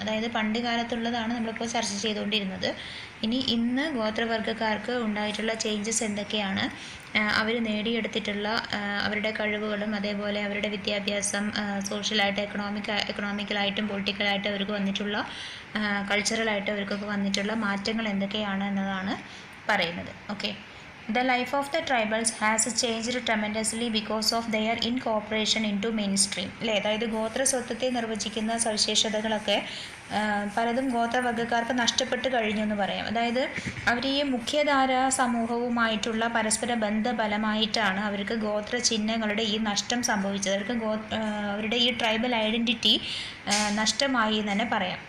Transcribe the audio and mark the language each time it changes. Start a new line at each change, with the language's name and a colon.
Malayalam: അതായത് പണ്ട് കാലത്തുള്ളതാണ് നമ്മളിപ്പോൾ ചർച്ച ചെയ്തുകൊണ്ടിരുന്നത്. ഇന്ന് ഗോത്രവർഗ്ഗക്കാർക്ക് ഉണ്ടായിട്ടുള്ള ചേഞ്ചസ് എന്തൊക്കെയാണ്, അവർ നേടിയെടുത്തിട്ടുള്ള അവരുടെ കഴിവുകളും അതേപോലെ അവരുടെ വിദ്യാഭ്യാസം, സോഷ്യലായിട്ട് എക്കണോമിക്കലായിട്ടും പൊളിറ്റിക്കലായിട്ടും അവർക്ക് വന്നിട്ടുള്ള കൾച്ചറലായിട്ട് അവർക്കൊക്കെ വന്നിട്ടുള്ള മാറ്റങ്ങൾ എന്തൊക്കെയാണ് എന്നതാണ് പറയുന്നത്. Okay.
English: The life of the tribals has changed tremendously because of their incorporation into mainstream അല്ലേ.
Malayalam: അതായത് ഗോത്രസ്വത്വത്തെ നിർവചിക്കുന്ന സവിശേഷതകളൊക്കെ പലതും ഗോത്രവർഗ്ഗക്കാർക്ക് നഷ്ടപ്പെട്ട് കഴിഞ്ഞു എന്ന് പറയാം. അതായത് അവർ ഈ മുഖ്യധാര സമൂഹവുമായിട്ടുള്ള പരസ്പര ബന്ധഫലമായിട്ടാണ് അവർക്ക് ഗോത്ര ചിഹ്നങ്ങളുടെ ഈ നഷ്ടം സംഭവിച്ചത്. അവരുടെ ഈ ട്രൈബൽ ഐഡൻറ്റിറ്റി നഷ്ടമായി എന്ന് തന്നെ പറയാം.